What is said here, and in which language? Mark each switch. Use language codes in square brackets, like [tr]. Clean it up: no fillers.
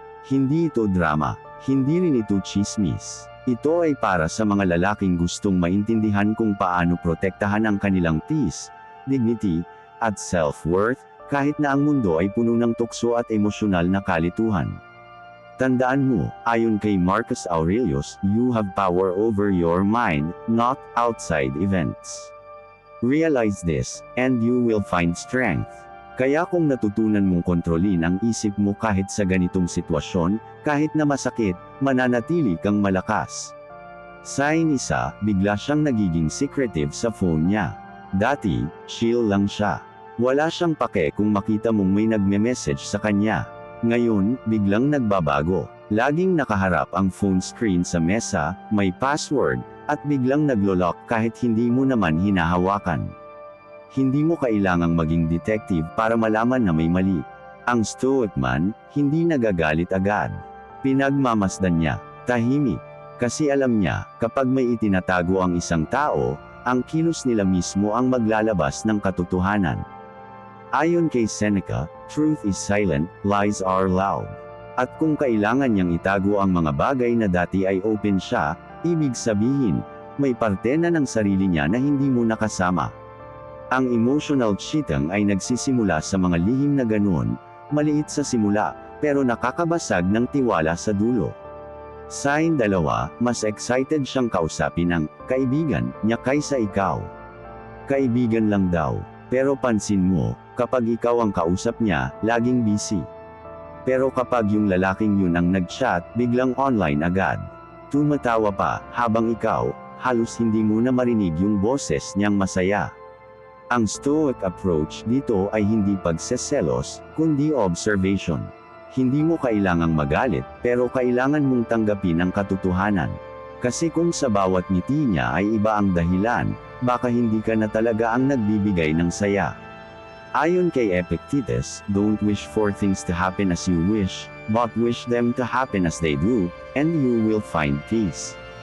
[tl] Hindi ito drama, hindi rin ito chismis. Ito ay para sa mga lalaking gustong maintindihan kung paano protektahan ang kanilang peace, dignity, at self-worth, kahit na ang mundo ay puno ng tukso at emosyonal na kalituhan. Tandaan mo, ayon kay [en] Marcus Aurelius, you have power over your mind, not outside events. Realize this, and you will find strength. [tl] Kaya kung natutunan mong kontrolin ang isip mo kahit sa ganitong sitwasyon, kahit na masakit, mananatili kang malakas. Sign 1, bigla siyang nagiging secretive sa phone niya. Dati, chill lang siya. Wala siyang pake kung makita mong may nagme-message sa kanya. Ngayon, biglang nagbabago. Laging nakaharap ang phone screen sa mesa, may password, at biglang naglo-lock kahit hindi mo naman hinahawakan. Hindi mo kailangang maging detective para malaman na may mali. Ang Stoic man, hindi nagagalit agad. Pinagmamasdan niya, tahimik. Kasi alam niya, kapag may itinatago ang isang tao, ang kilos nila mismo ang maglalabas ng katotohanan. Ayon kay [en] Seneca, truth is silent, lies are loud. [tl] At kung kailangan niyang itago ang mga bagay na dati ay open siya, ibig sabihin, may parte na ng sarili niya na hindi mo nakasama. Ang emotional cheating ay nagsisimula sa mga lihim na ganoon, maliit sa simula, pero nakakabasag ng tiwala sa dulo. Sign 2, mas excited siyang kausapin ang kaibigan niya kaysa ikaw. Kaibigan lang daw, pero pansin mo, kapag ikaw ang kausap niya, laging busy. Pero kapag yung lalaking yun ang nag-chat, biglang online agad. Tumatawa pa, habang ikaw, halos hindi mo na marinig yung boses niyang masaya. Ang Stoic approach dito ay hindi pagseselos, kundi observation. Hindi mo kailangang magalit, pero kailangan mong tanggapin ang katotohanan. Kasi kung sa bawat ngiti niya ay iba ang dahilan, baka hindi ka na talaga ang nagbibigay ng saya. Ayon kay [en] Epictetus, don't wish for things to happen as you wish, but wish them to happen as they do, and you will find peace.